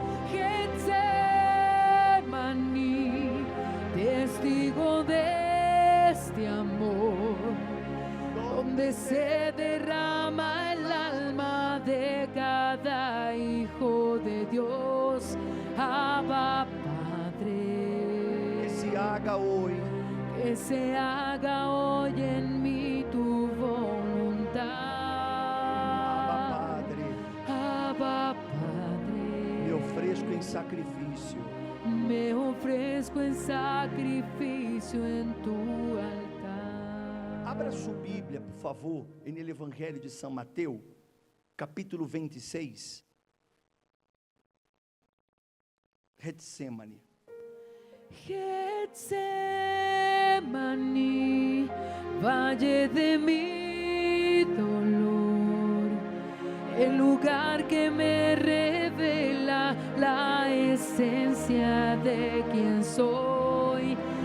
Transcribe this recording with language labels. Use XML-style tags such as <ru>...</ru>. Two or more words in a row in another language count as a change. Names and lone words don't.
<es>Getsemani, testigo de este amor, donde se derrama el alma de cada hijo de Dios. Abba Padre, que se haga hoy que se haga hoy en mí tu voluntad. Abba Padre, Abba Padre,</es> <pt>me ofereço em sacrifício.</pt> <es>me ofrezco en sacrificio en tu altar.</es> <pt>Abra sua Bíblia, por favor, no Evangelho de São Mateus, capítulo 26. Getsemane.</pt> <es>Getsemani, valle de mi dolor, el lugar que me revela la esencia de quien soy.</es>